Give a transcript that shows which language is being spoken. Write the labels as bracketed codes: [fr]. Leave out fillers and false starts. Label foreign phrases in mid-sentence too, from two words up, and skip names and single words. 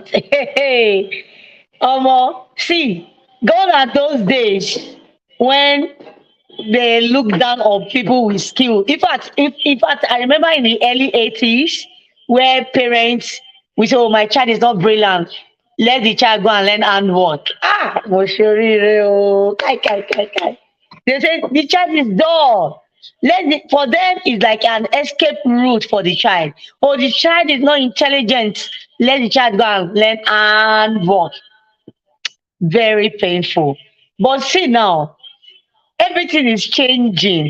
[en] Hey, see, gone are those days when they look down on people with skill. In fact, I remember in the early 80s where parents we say, "Oh, my child is not brilliant. Let the child go and learn handwork." [yo] Mo ṣoríire o. Kai, kai, kai, kai. [en] They say the child is dull. For them, it's like an escape route for the child. Oh, the child is not intelligent. Let the child go and learn handwork. Very painful. But see now, everything is changing.